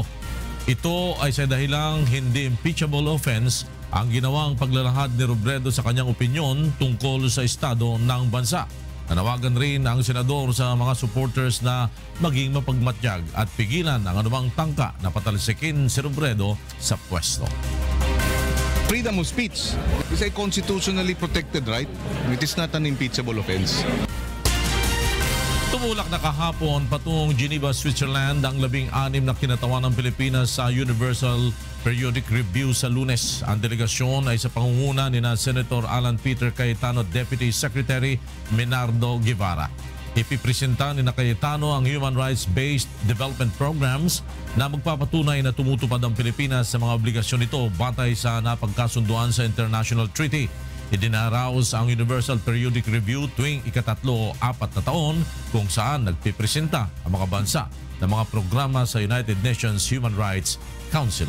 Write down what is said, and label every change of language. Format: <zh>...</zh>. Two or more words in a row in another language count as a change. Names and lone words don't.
<tl>Ito ay sa dahilang hindi</tl> <en>impeachable offense</en> <tl>ang ginawang paglalahad ni Robredo sa kanyang opinyon tungkol sa estado ng bansa. Nanawagan rin ang senador sa mga supporters na maging mapagmatyag at pigilan ang anumang tangka na patalsikin si Robredo sa pwesto.</tl> <en>Freedom of speech is a constitutionally protected right. It is not an impeachable offense.</en> <tl>Tumulak na kahapon patungong Geneva, Switzerland ang 16 na kinatawan ng Pilipinas sa Universal Periodic Review sa Lunes. Ang delegasyon ay sa pangunguna ni Senator Alan Peter Cayetano, Deputy Secretary Menardo Guevara. Ipipresenta ni Cayetano ang</tl> <en>human rights-based development programs</en> <tl>na magpapatunay na tumutupad ang Pilipinas sa mga obligasyon nito batay sa napagkasunduan sa International Treaty. Idinaraos ang Universal Periodic Review tuwing ika-3 o 4 na taon kung saan nagpipresenta ang mga bansa ng mga programa sa United Nations Human Rights Council.</tl>